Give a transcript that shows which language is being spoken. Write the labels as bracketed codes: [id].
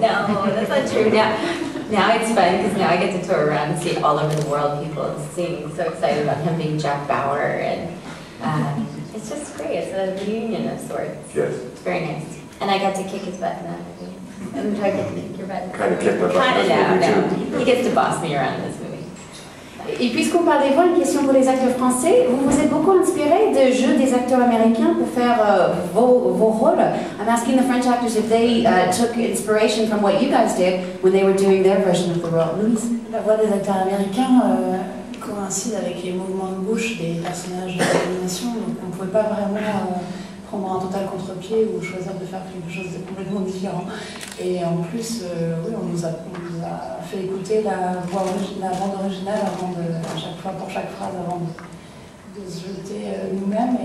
[en] No, that's not true. Now it's fun because now I get to tour around and see all over the world people singing. So excited about him being Jack Bauer, and it's just great. It's a reunion of sorts. Yes. It's very nice. And I got to kick his butt in that movie. I'm trying to kick your butt. Kind of kick my butt in this movie too. He gets to boss me around in this movie. [fr] Et puisqu'on parle des voix, une question pour les acteurs français. Vous vous êtes beaucoup inspiré de jeux des acteurs américains pour faire vos rôles. [en] I'm asking the French actors if they took inspiration from what you guys did when they were doing their version of the role. Louise? [fr] La voix des acteurs américains coïncide avec les mouvements de bouche des personnages d'animation, donc on ne pouvait pas vraiment prendre un total contre-pied ou choisir de faire quelque chose de complètement différent. Et en plus, oui, on nous a fait écouter la bande originale à chaque fois, pour chaque phrase, avant de se jeter nous-mêmes.